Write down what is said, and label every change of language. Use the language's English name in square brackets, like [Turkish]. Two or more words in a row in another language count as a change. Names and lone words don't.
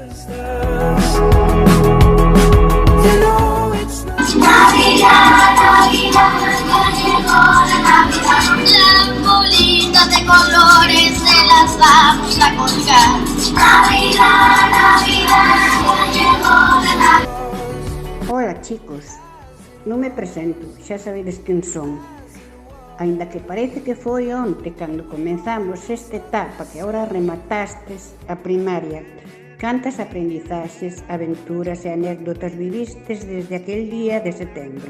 [Spanish] Navidad, Navidad, ya llegó la Navidad. Las bolitas de colores se las vamos a colgar. Navidad, Navidad, ya llegó la Navidad. Hola chicos, [Galician] non me presento, xa sabedes quen son. Aínda que parece que foi onte cando comenzamos esta etapa que agora rematastes a primaria, cantas aprendizaxes, aventuras e anécdotas vivistes desde aquel día de setembro.